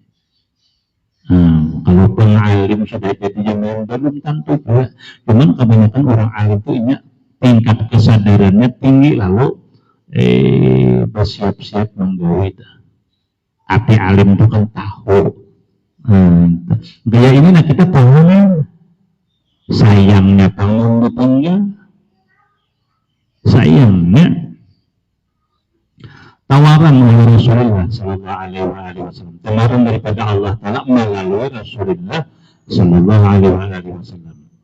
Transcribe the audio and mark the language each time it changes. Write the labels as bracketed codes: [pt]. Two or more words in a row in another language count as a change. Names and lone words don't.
[id] Kalau pengalim sudah jadi jangan belum tentu juga. Cuman kebanyakan orang alim itu inya tingkat kesadarannya tinggi lalu bersiap-siap menggawe. Tapi alim itu kan tahu. Gaya ini nah kita tahu sayangnya tanggung ditinggal. Sayangnya tawaran oleh Rasulullah [ar] صلى الله عليه وسلم, [id] tawaran daripada [ar] الله تعالى [id] melalui Rasulullah [ar] صلى الله عليه وسلم.